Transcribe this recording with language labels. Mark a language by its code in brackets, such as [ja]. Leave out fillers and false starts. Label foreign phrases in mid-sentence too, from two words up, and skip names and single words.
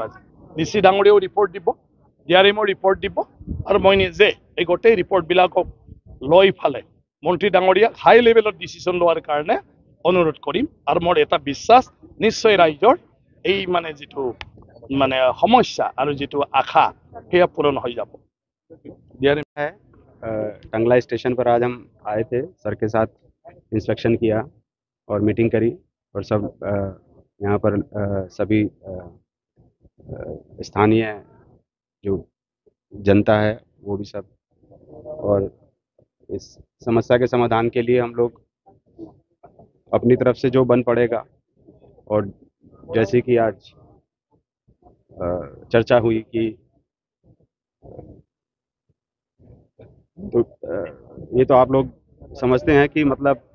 [as] আজি DC ডাঙৰীয়াও ৰিপৰ্ট দিব, DRMৰ ৰিপৰ্ট দিব, আৰু মই নিজে এই গোটেই ৰিপৰ্টবিলাকক লৈ ফালে মন্ত্ৰী ডাঙৰীয়াক [en] high levelত decision [as] লোৱাৰ কাৰণে অনুৰোধ কৰিম। আৰু মোৰ এটা বিশ্বাস নিশ্চয় ৰাইজৰ এই মানে যিটো মানে সমস্যা আৰু যিটো আশা সেয়া পূৰণ হৈ যাব। [hi] है टंगला स्टेशन पर आज हम आए थे, सर के साथ इंस्पेक्शन किया और मीटिंग करी, और सब यहाँ पर सभी स्थानीय जो जनता है वो भी सब, और इस समस्या के समाधान के लिए हम लोग अपनी तरफ से जो बन पड़ेगा, और जैसे कि आज चर्चा हुई कि तो ये तो आप लोग समझते हैं कि मतलब